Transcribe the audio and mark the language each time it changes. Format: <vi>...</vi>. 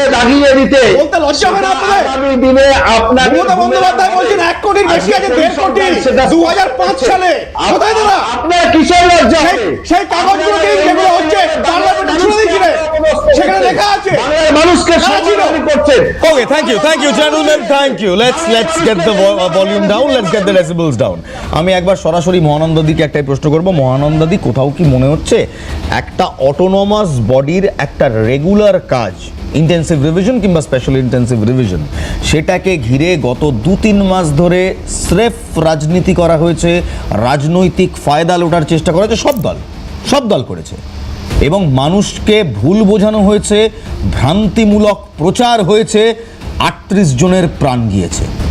<bn>দাগিয়ে দিতে বলতে লজ্জা হয় না আপনাদের? আগামী দিনে আপনাদের মমতা বন্দ্যোপাধ্যায় বলছেন 1 কোটির বেশি আছে, 1.5 কোটি 2005 সালে। কোথায় দাদা? আপনার কিসের লজ্জা হবে? সেই কাগজগুলো দিন যেগুলো হচ্ছে পার্লামেন্টে ছুড়ে দিয়েছিলেন, সেখানে লেখা আছে। বাংলার মানুষকে সম্বোধন করছেন।</bn> <en>Okay, thank you, gentlemen, thank you. Let's get the volume down, let's get the decibels down.</en> <bn>আমি একবার সরাসরি মহানন্দাদিকে একটাই প্রশ্ন করব। মহানন্দাদি, কোথাও কি মনে হচ্ছে একটা অটোনমাস বডির একটা রেগুলার কাজ, ইন্টেন্সিভ রিভিশন কিংবা স্পেশাল ইন্টেন্সিভ রিভিশন, সেটাকে ঘিরে গত 2-3 মাস ধরে স্রেফ রাজনীতি করা হয়েছে, রাজনৈতিক ফায়দা লোটার চেষ্টা করা হয়েছে, সব দল করেছে, এবং মানুষকে ভুল বোঝানো হয়েছে, ভ্রান্তিমূলক প্রচার হয়েছে, 38 জনের প্রাণ গিয়েছে।</bn>